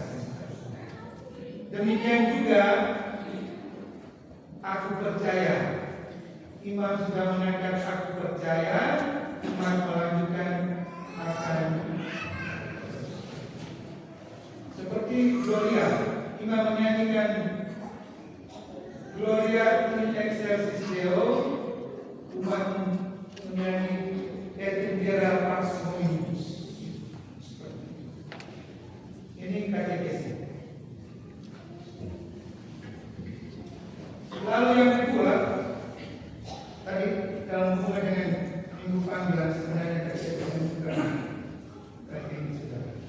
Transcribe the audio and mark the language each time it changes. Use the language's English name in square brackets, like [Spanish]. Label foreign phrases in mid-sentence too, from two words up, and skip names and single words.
[Indonesian] Demikian juga aku percaya. Imam sudah mengangkat aku percaya, umat melanjutkan akan seperti Gloria. Imam menyanyikan [Latin] Gloria in excelsis Deo, [Indonesian] umat menyanyi [Latin] et impera pax hominibus. [Indonesian] Ini katekesi. Lalu yang kedua, tadi dalam hubungan dengan minggu panggilan sebenarnya katekesi juga ini sudah.